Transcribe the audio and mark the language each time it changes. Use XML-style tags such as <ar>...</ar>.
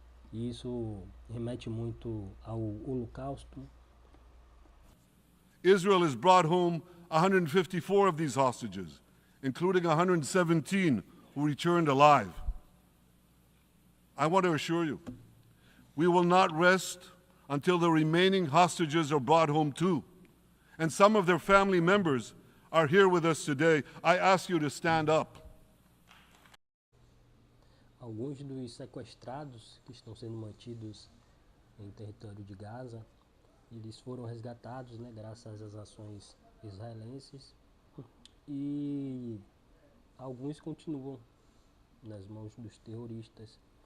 <pt>E isso remete muito ao Holocausto.</pt> <en>Israel has brought home 154 of these hostages, including 117 who returned alive. I want to assure you, we will not rest until the remaining hostages are brought home too. And some of their family members are here with us today. I ask you to stand up.</en> <pt>Alguns dos sequestrados que estão sendo mantidos em território de Gaza, eles foram resgatados, né, graças às ações israelenses, e alguns continuam nas mãos dos terroristas.</pt>